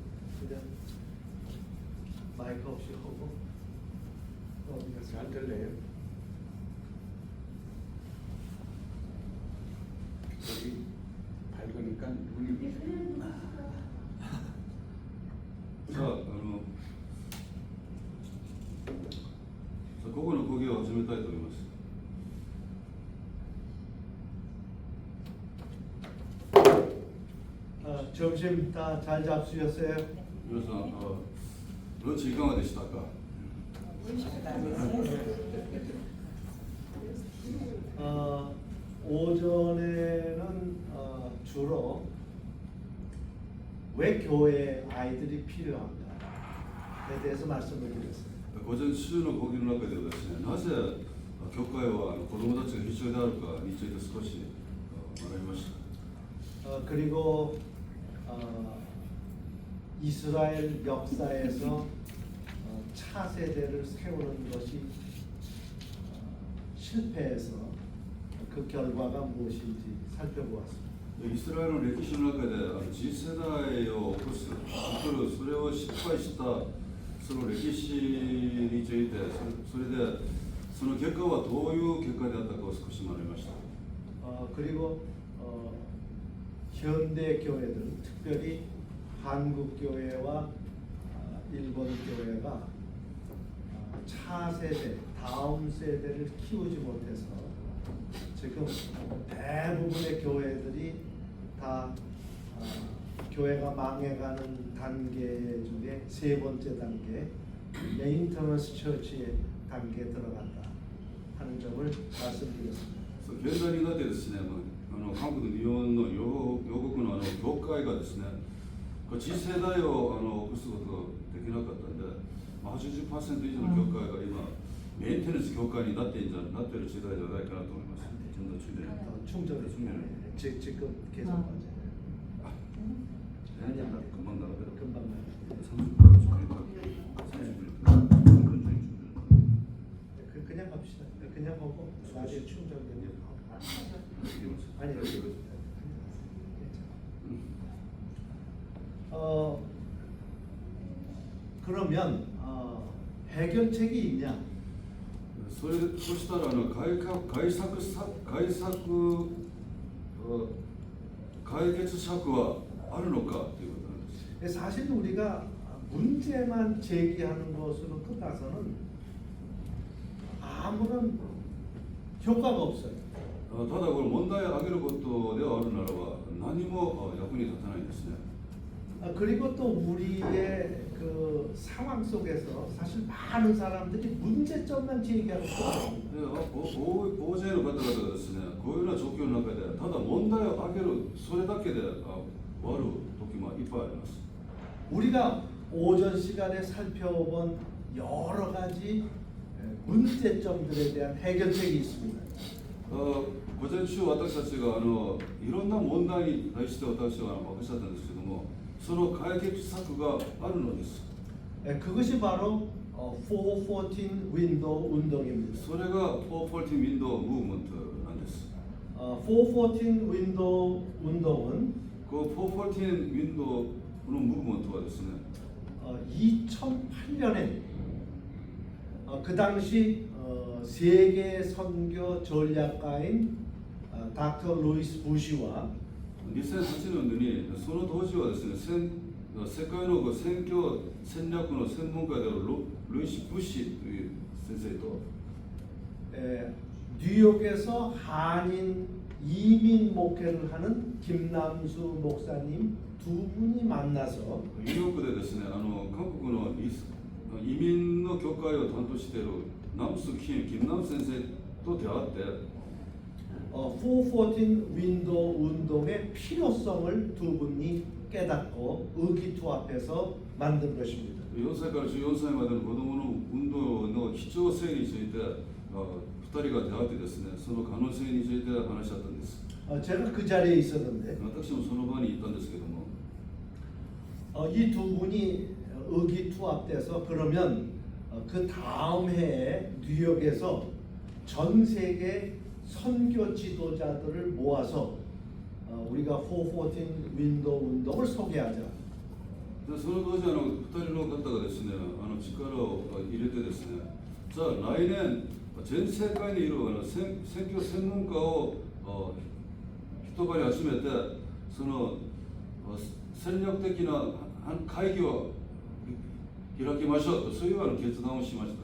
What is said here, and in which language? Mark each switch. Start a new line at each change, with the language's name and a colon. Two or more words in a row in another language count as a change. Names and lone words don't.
Korean: 그냥 마이크 없이 하고 어디가 잘 들려요? 여기 밝으니까 눈이. 자, 그거는 거기에
Japanese: 始めたいと思います。
Korean: 점심 다 잘 잡수셨어요? 그래서 런치
Japanese: いかがでしたか?
Korean: 오전에는 주로 왜 교회에 아이들이 필요한가에 대해서 말씀을 드렸어요.
Japanese: 午前中の講義の中ではですね、なぜ教会は子どもたちが必要であるかについて少し学びました。
Korean: 그리고 이스라엘 역사에서 차세대를 세우는 것이 실패해서 그 결과가 무엇인지 살펴보았습니다.
Japanese: イスラエルの歴史の中で次世代を起こす、それを失敗したその歴史について、それでその結果はどういう結果であったかを少し学びました。
Korean: 그리고 현대 교회들, 특별히 한국 교회와 일본 교회가 차세대, 다음 세대를 키우지 못해서 지금 대부분의 교회들이 다 교회가 망해가는 단계 중에 세 번째 단계, 메인터넌스 처치의 단계에 들어간다 하는 점을 말씀드렸습니다.
Japanese: 現在になってですね、韓国、日本の両国の教会がですね、次世代を起こすことができなかったんで、80% 以上の教会が今メンテナンス教会になっている時代ではないかなと思います。
Korean: 좀 더 충전이 지금 계속 맞아요. 아니야, 금방 나가더라고. 금방 나가요. 30분 중이니까 30분 중에 그냥 갑시다. 그냥 하고 나중에 충전되면 아니 여기 그러면 해결책이 있냐?
Japanese: そしたら解決策はあるのかということなんです。
Korean: 사실 우리가 문제만 제기하는 것으로 끝나서는 아무런 효과가 없어요.
Japanese: ただこれ問題を挙げることではあるならば何も役に立たないんですね。
Korean: 그리고 또 우리의 그 상황 속에서 사실 많은 사람들이 문제점만 제기하고 있어요.
Japanese: 大勢の方々がですね、こういうような状況の中でただ問題を挙げるそれだけで終わる時もいっぱいあります。
Korean: 우리가 오전 시간에 살펴본 여러 가지 문제점들에 대한 해결책이 있습니다.
Japanese: 午前中私たちがいろんな問題に対して私はおっしゃったんですけども、その解決策があるのです。
Korean: 그것이 바로 414 윈도우 운동입니다.
Japanese: それが
Korean: 414 윈도우 무브먼트
Japanese: なんです。
Korean: 414 윈도우 운동은 그414 윈도우 무브먼트가 ですね, 2008년에 그 당시 세계 선교 전략가인 닥터 루이스 부시와
Japanese: 2008年にその当時はですね、 世界の選挙戦略の専門家であるルイス・ブッシュという先生と
Korean: 뉴욕에서 한인 이민 목회를 하는 김남수 목사님 두 분이 만나서
Japanese: ニューヨークでですね、韓国の移民の教会を担当しているナムス・キム先生と出会って
Korean: 414 윈도우 운동의 필요성을 두 분이 깨닫고 의기투합해서 만든 것입니다.
Japanese: 4 歳から14歳までの子どもの運動の必要性について2人が出会ってですね、その可能性について話し合ったんです。
Korean: 제가 그 자리에 있었는데
Japanese: 私もその場に行ったんですけども、
Korean: 이 두 분이 의기투합돼서 그러면 그 다음 해에 뉴욕에서 전 세계 선교 지도자들을 모아서 우리가 414 윈도우 운동을 소개하자.
Japanese: でその当時2人の方がですね、力を入れてですね、じゃあ来年全世界にいる選挙専門家を一場に集めて、その戦略的な会議を開きましょうと、そういう決断をしました。